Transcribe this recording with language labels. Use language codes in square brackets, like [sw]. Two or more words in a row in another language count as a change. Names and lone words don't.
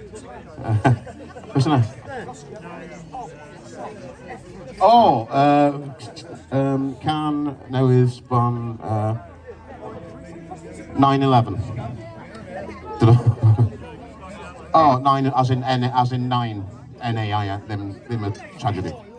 [en] What's that? Oh, [cy] can newydd sbon [en] 9/11. Oh, 9 as in 9. [cy] N-A-I, ddim y tragedy.